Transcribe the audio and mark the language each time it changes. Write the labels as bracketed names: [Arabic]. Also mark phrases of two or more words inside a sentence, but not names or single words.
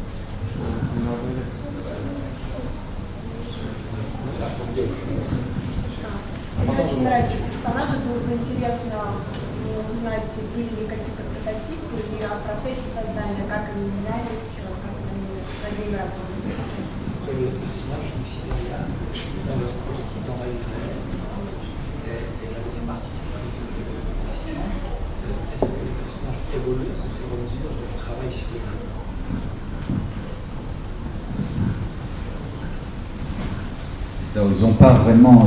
[Russian] Мне очень нравится персонажи, было бы интересно узнать, были ли какие-то прототипы или о процессе создания, как они менялись, как они над ними работали? [French] C'était le personnage du Sibéria dans la vie réelle. Et la deuxième partie de la question, est-ce que le personnage évolue au fur et à mesure de travail sur le jeu? Alors, ils n'ont pas vraiment.